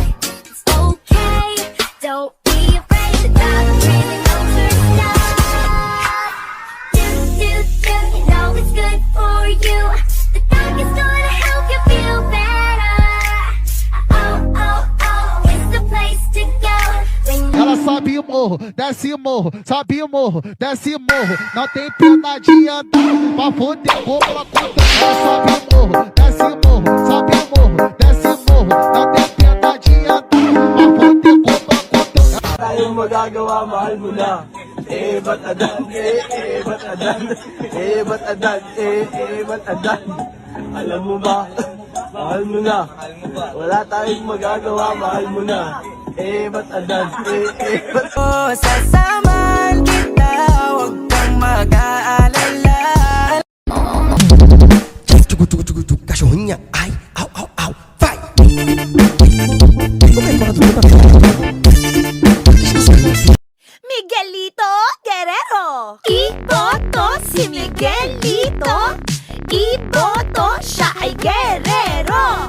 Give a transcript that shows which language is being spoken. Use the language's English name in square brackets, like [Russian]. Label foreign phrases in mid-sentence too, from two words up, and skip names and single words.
[English] It's okay, don't be afraid. The dog really knows her stuff. You know it's good for you. The dog is gonna help you feel better. Oh, it's the place to go. When [Portuguese] Ela sobe o morro, desce o morro, sobe o morro, desce o morro. Não tem pena de andar, pra foder como ela conta. Ela sobe o morro, desce o morro, sobe o morro, desce o morro. Não tem pena de andar, pra foder como ela conta. [Filipino] Tayong magagawa, mahal mo na. Ba't adan? Ba't adan? Ba't adan? Ba't adan? Alam mo ba, mahal mo na. Wala tayong magagawa, mahal mo na. Ba't adan? Ba't Sasamahan kita, huwag kang mag-aalala. [Portuguese] Cachorrinha, ai, au, au, au, vai! [Filipino] Miguelito Guerrero. Iboto si Miguelito. Iboto, siya ay guerrero.